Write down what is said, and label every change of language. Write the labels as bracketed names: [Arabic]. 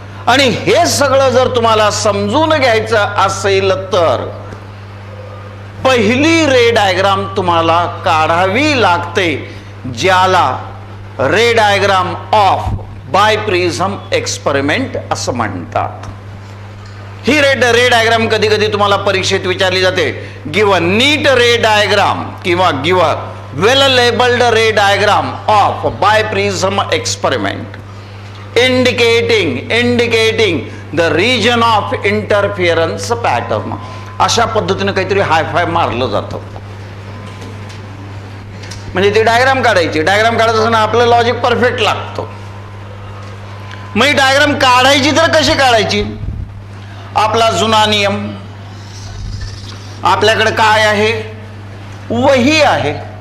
[Marathi] आणि हे सगळं जर तुम्हाला समजून घ्यायचं असेल तर पहिली रे डायग्राम तुम्हाला काढावी लागते, ज्याला रे डायग्राम ऑफ बायप्रिझम एक्सपेरिमेंट असं म्हणतात. ही रे डायग्राम कधी कधी तुम्हाला परीक्षेत विचारली जाते. [English] Give a neat ray diagram किंवा give a well labeled ray diagram of biprism experiment indicating the region of interference pattern. [Marathi] अशा पद्धतीने काहीतरी हायफाय मारलं जातं. म्हणजे ती डायग्राम काढायची, डायग्राम काढत असताना आपलं लॉजिक परफेक्ट लागतं. मग ही डायग्राम काढायची तर कशी काढायची? आपला जुना नियम, आपल्याकडे काय आहे? वही आहे.